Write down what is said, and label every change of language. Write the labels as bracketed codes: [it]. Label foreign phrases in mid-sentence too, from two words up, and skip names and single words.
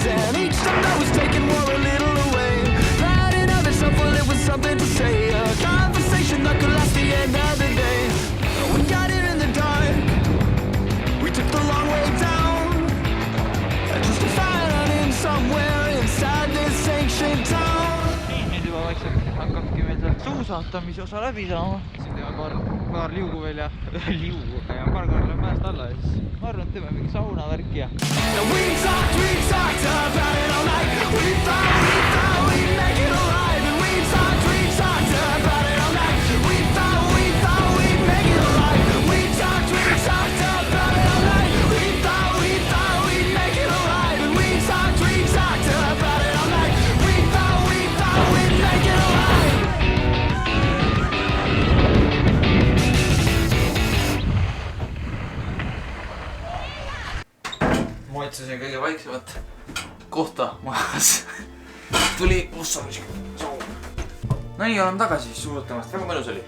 [en] And each step that was taken wore a little away. That in of itself, well, it was something to say. A conversation that could last the end of the day. We got here in the dark. We took the long way down. Just to find out in somewhere inside this ancient town. [et] Nüüd juba vaikselt hakkabki meil see suusatamise osa läbi saama. Siin teeme paar liugu veel ja paar korda läheb mäest alla ja siis ma arvan, et teeme mingi saunavärki ja... [en] We talked about it all night. We thought we'd make it alive. And we talked about it all night. We thought we'd make it alive. We talked about it all night. We thought we'd make it alive. And we talked about it all night. We thought we'd make it alive. [et] Ma otsusin kõige vaiksemat kohta majas. Tuli Mussarus. No nii, olen tagasi suusatamast, väga mõnus oli.